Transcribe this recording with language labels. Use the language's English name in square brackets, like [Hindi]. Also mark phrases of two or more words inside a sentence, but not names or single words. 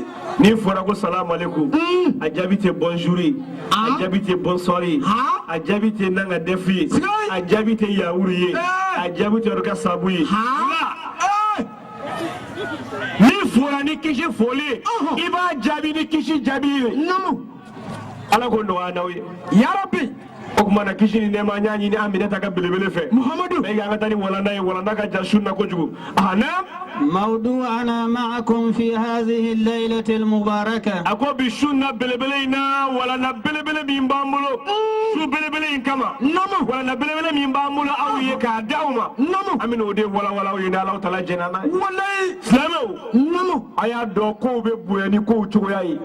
[Bambara] ni fɔra ko [Arabic] السلام عليكم [Bambara] a jaabi tɛ bonjour ye a jaabi tɛ bonsoir ye a jaabi tɛ [Wolof] nanga defi [Bambara] ye a jaabi tɛ yawuru ye a jaabi tɛ ka sabu ye ni fɔra ni kisi foli i b'a jaabi ni kisi jaabi ye namu ala ko nɔgɔya n'aw ye [Arabic] يا رب [Bambara] o kuma na kisi ni nɛɛma n y'a ɲini Aminata ka belebele fɛ muhammadu mɛ an ka taa ni walanda ye walanda ka jan sunna kojugu naam [Arabic] موضوعنا معكم في هذه الليلة المباركة [Bambara] ako bi sunna belebele ina walanda belebele min b'an bolo su belebele in kama namu walanda belebele min b'an bolo aw ye k'a di aw ma namu an bɛna o de walawala aw ye ni [Arabic] الله تعالى [Bambara] jɛna n'a ye wallahi silamɛw namu a y'a dɔn kow bɛ bonya ni kow cogoya ye